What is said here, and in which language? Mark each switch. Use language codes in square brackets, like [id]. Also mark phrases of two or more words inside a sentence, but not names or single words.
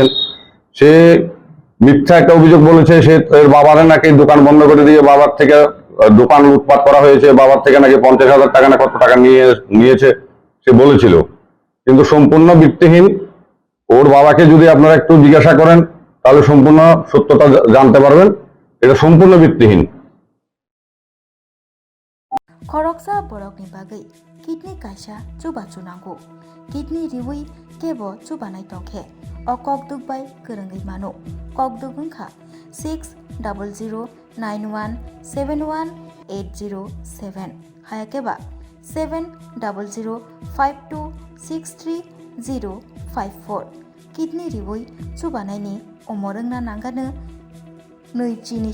[bn] সে মিথ্যা একটা অভিযোগ বলেছে, সে এর বাবারে নাকি দোকান বন্ধ করে দিয়ে বাবার থেকে দোকান লুটপাট করা হয়েছে, বাবার থেকে নাকি 50,000 টাকা না কত টাকা নিয়েছে সে বলেছিল। কিন্তু সম্পূর্ণ ভিত্তিহীন। ওর বাবাকে যদি আপনারা একটু জিজ্ঞাসা করেন তাহলে সম্পূর্ণ সত্যতা জানতে পারবেন। এটা সম্পূর্ণ ভিত্তিহীন। [trp] खरकसा borokni bagui kidney kaisa chuba chunango kidney riwi kebo chubanai tongkhe o kokduk bai korongoi mano kokduk wngkha 6009171807 hayakeba 7005263054 kidney riwi chubanaini omorongna nangano noichini